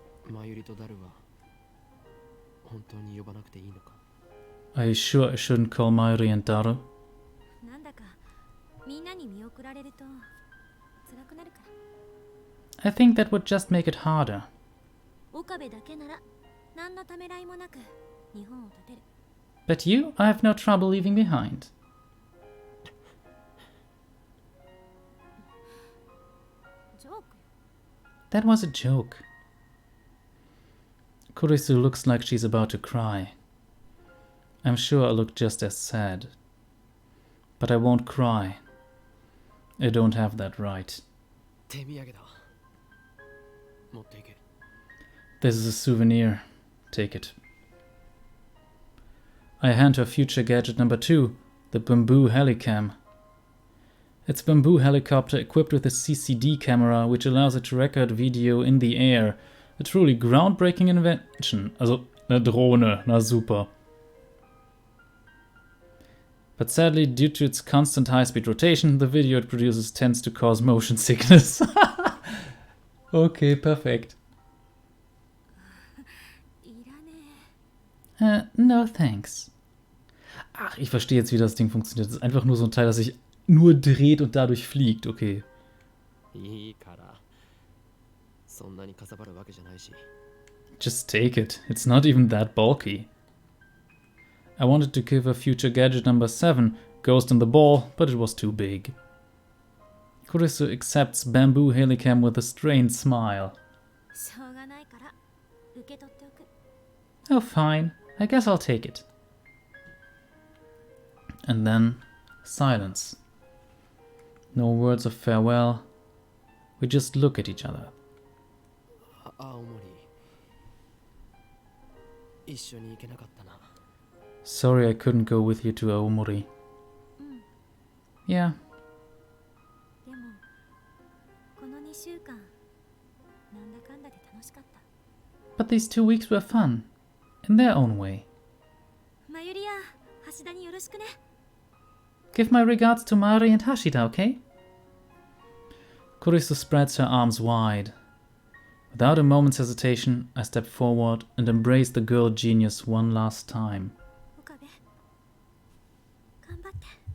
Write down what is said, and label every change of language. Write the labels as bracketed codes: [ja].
[ja] マユリとダルは本当に呼ばなくていいのか？ [en] are you sure I shouldn't call Mayuri and Daru? [ja] なんだかみんなに見送られると辛くなるから [en] I think that would just make it harder. [ja] 岡部だけなら何のためらいもなく日本を立てる [en] But you, I have no trouble leaving behind. [ja] ジョーク [en] That was a joke. Kurisu looks like she's about to cry. I'm sure I look just as sad. But I won't cry. I don't have that right. 手土産だ。持っていけ。 This is a souvenir. Take it. I hand her future gadget number 2, the bamboo helicam. It's a bamboo helicopter equipped with a CCD camera which allows it to record video in the air. A truly groundbreaking invention. [de] Also, eine Drohne, na super. [en] But sadly, due to its constant high-speed rotation, the video it produces tends to cause motion sickness. [de] Okay, perfekt. [ja] いらね [en] No thanks. [de] Ach, ich verstehe jetzt, wie das Ding funktioniert. Das ist einfach nur so ein Teil, das sich nur dreht und dadurch fliegt. [en] Okay. [ja] いいから。そんなにかさばるわけじゃないし。 [en] Just take it. It's not even that bulky. I wanted to give her future gadget number 7, Ghost in the Ball, but it was too big. Kurisu accepts bamboo helicam with a strained smile. [ja] しょうがないから受け取っておく [en] Oh, fine. I guess I'll take it. And then, silence. No words of farewell. We just look at each other. [ja] 青森。一緒に行けなかったな。 [en] Sorry I couldn't go with you to Aomori. [ja] うん [en] Yeah, [ja] でもこの2週間なんだかんだで楽しかった [en] but these 2 weeks were fun. In their own way. [ja] まゆりや橋田によろしくね [en] Give my regards to Mari and Hashida, okay? Kurisu spreads her arms wide. Without a moment's hesitation, I step forward and embrace the girl genius one last time. [ja] 岡部頑張って